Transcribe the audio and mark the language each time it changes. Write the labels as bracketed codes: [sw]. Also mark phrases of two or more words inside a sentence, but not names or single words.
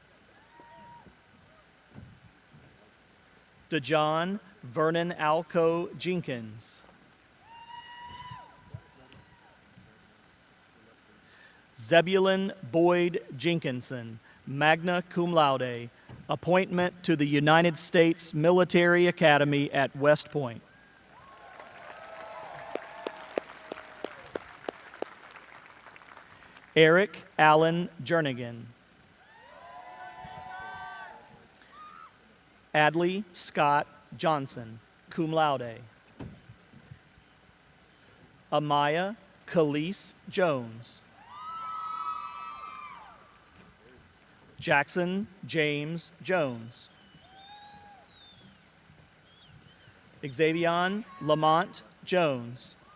[en] DeJohn Vernon Alco Jenkins. Zebulon Boyd Jenkinson, [la] magna cum laude, [en] appointment to the United States Military Academy at West Point. Eric Allen Jernigan. Adley Scott Johnson, [la] cum laude. [en] Amaya Khalees Jones. Jackson James Jones. Xavion Lamont Jones.